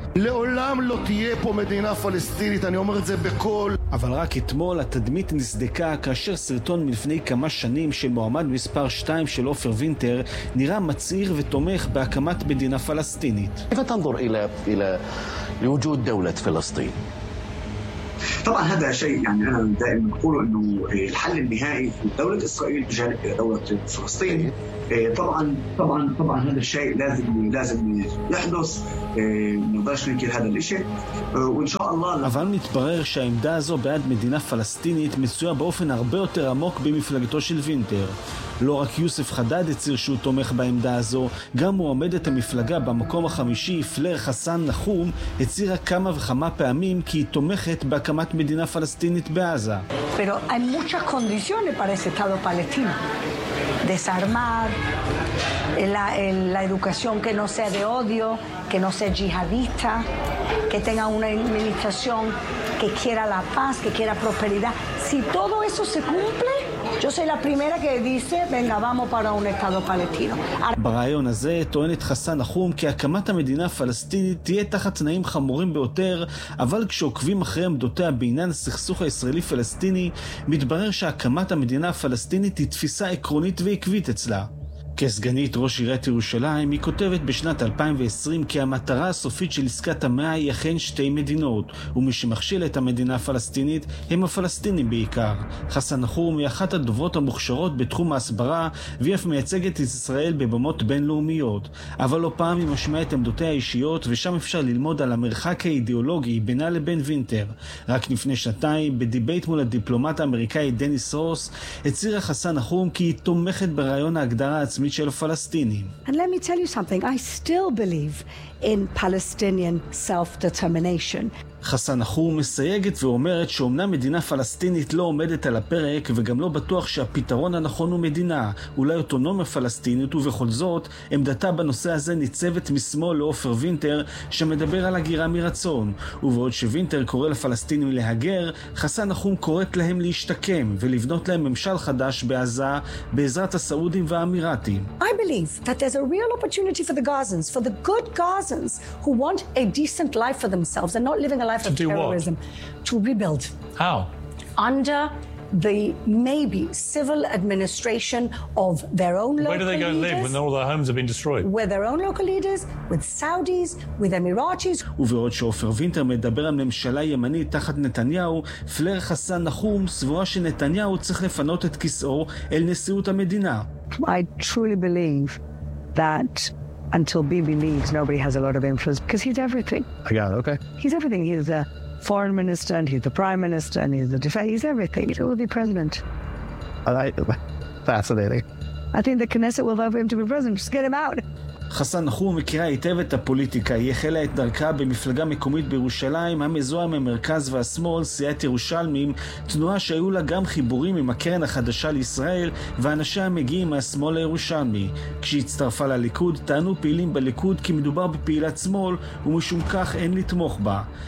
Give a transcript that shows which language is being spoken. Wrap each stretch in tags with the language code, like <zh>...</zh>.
<he>לעולם לא תהיה פה מדינה פלסטינית, אני אומר את זה בכל. אבל רק אתמול התדמית נסדקה כאשר סרטון מלפני כמה שנים שמועמד מספר 2 של אופר וינטר נראה מצעיר ותומך בהקמת מדינה פלסטינית. איפה אתה</he> <ar>נדור אלה לוג'וד דולת פלסטין? طبعا هذا شيء يعني انا دائما بقول انه الحل النهائي في دولة اسرائيل بجانب دولة فلسطين. طبعا طبعا طبعا هذا الشيء لازم يحدث, نقدرش ننكر هذا الشيء وان شاء الله.</ar> <he>אבל מתברר שהעמדה הזו בעד מדינה פלסטינית מצויה באופן הרבה יותר עמוק במפלגתו של וינטר. לא רק יוסף חדד הצהיר שהוא תומך בעמדה הזו, גם מועמדת המפלגה במקום החמישי, פלר חסן נחום, הצהירה כמה וכמה פעמים כי היא תומכת בהקמת מדינה פלסטינית בעזה.</he> <es>Pero hay muchas condiciones para ese estado palestino. Desarmar la educación que no sea de odio, que no sea yihadista, que tenga una administración que quiera la paz, que quiera prosperidad. Si todo eso se cumple, yo soy la primera que dice, venga, vamos para un estado palestino.</es> <he>ברעיון הזה טוענת חסן נחום כי הקמת המדינה הפלסטינית תהיה תחת תנאים חמורים ביותר, אבל כשעוקבים אחרי עמדותיה בעניין הסכסוך הישראלי-פלסטיני, מתברר שהקמת המדינה הפלסטינית היא תפיסה עקרונית ועקבית אצלה. כסגנית ראש עיריית ירושלים, היא כותבת בשנת 2020 כי המטרה הסופית של עסקת המאה היא אכן שתי מדינות, ומי שמכשיל את המדינה הפלסטינית הם הפלסטינים בעיקר. חסן נחום היא אחת הדוברות המוכשרות בתחום ההסברה, והיא אף מייצגת את ישראל בבמות בינלאומיות. אבל לא פעם היא משמעת את עמדותיה האישיות, ושם אפשר ללמוד על המרחק האידיאולוגי בינה לבין וינטר. רק לפני שנתיים, בדיבייט מול הדיפלומט האמריקאי דניס רוס, הצהירה חסן נחום כי היא תומכת ברעיון ההגדרה עצמית של הפלסטינים.</he> <en>And let me tell you something, I still believe in Palestinian self-determination.</en> <he>חסן נחום מסייגת ואומרת שאומנם מדינה פלסטינית לא עומדת על הפרק, וגם לא בטוח שהפתרון הנכון הוא מדינה, אולי אוטונומיה פלסטינית, ובכל זאת עמדתה בנושא הזה ניצבת משמאל לאופר וינטר שמדבר על הגירה מרצון. ובעוד שווינטר קורא לפלסטינים להגר, חסן נחום קוראת להם להשתקם ולבנות להם ממשל חדש בעזה בעזרת הסעודים והאמירתים.</he> <en>I believe that there's a real opportunity for the Gazans, for the good Gazans who want a decent life for themselves and not living a life of terrorism. What? To rebuild. How? Under the maybe civil administration of their own local leaders. Where do they go and live when all their homes have been destroyed? With their own local leaders, with Saudis, with Emiratis.</en> <he>ובעוד שאופר וינטר מדבר על ממשלה ימנית תחת נתניהו, פלר חסן נחום סבורה שנתניהו צריך לפנות את כיסאו אל נשיאות המדינה.</he> <en>I truly believe that until Bibi leaves, nobody has a lot of influence because he's everything. I got it, okay. He's everything. He's the foreign minister and he's the prime minister and he's the defense. He's everything. He will be president. Fascinating. I think the Knesset will vote for him to be president. Just get him out.</en> <he>חסן נחום מכירה היטב את הפוליטיקה, היא החלה את דרכה במפלגה מקומית בירושלים, המזוהה ממרכז והשמאל, סיעת ירושלמים, תנועה שהיו לה גם חיבורים עם הקרן החדשה לישראל, ואנשיה מגיעים מהשמאל הירושלמי. כשהיא הצטרפה לליכוד, טענו פעילים בליכוד כי מדובר בפעילת שמאל, ומשום כך אין לתמוך בה.</he>